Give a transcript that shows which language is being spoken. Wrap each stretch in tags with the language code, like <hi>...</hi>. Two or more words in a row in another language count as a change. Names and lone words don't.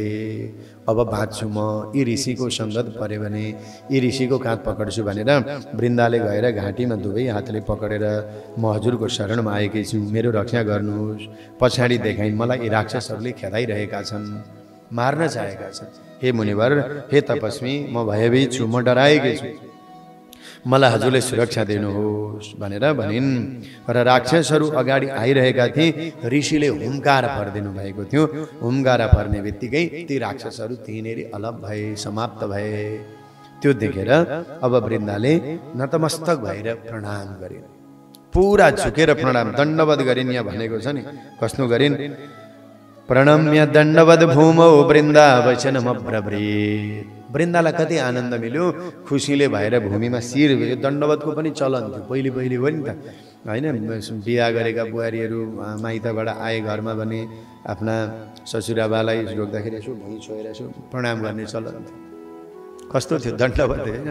<ne>अब बाँच्छु म, यी ऋषिको सङ्गत पऱ्यो भने यी ऋषिको काँध पक्र्छु भनेर वृन्दाले गएर घाँटीमा दुवै हातले पक्रेर, म हजुरको शरणमा आएकै छु, मेरो रक्षा गर्नुहोस्। पछाडि देखाइन्, मलाई यी राक्षसहरूले खेदाइरहेका छन्, मार्न चाहेका छन्। हे मुनिवर, हे तपस्वी, म भयभीत छु, म डराएकै छु, मलाई हजुरले सुरक्षा दिनुहोस् भनेर भनिन्। र राक्षसहरू अगाडि आइरहेका थिए। ऋषिले हुम्कार भरिदिनु भएको थियो। हुम्कारा पर्ने बित्तिकै ती राक्षसहरू त्यहीँनेरि अलग भए, समाप्त भए। त्यो देखेर अब वृन्दाले नतमस्तक भएर प्रणाम गरिन्, पुरा झुकेर प्रणाम, दण्डवत गरिन्। यहाँ भनेको छ नि, कस्तो गरिन्?</ne> <sa>प्रणम्य दण्डवत भूमौ वृन्दा वचनमब्रवीत्।</sa> <ne>वृन्दालाई कति आनन्द मिल्यो, खुसीले भएर भूमिमा शिर भयो। दण्डवतको पनि चलन थियो पहिले पहिले हो नि त, होइन? बिहा गरेका बुहारीहरू माइतबाट आए घरमा भने आफ्ना ससुराबालाई रोक्दाखेरि यसो भुइँ छोएर यसो प्रणाम गर्ने चलन थियो। कस्तो थियो दण्डवत, होइन?</ne>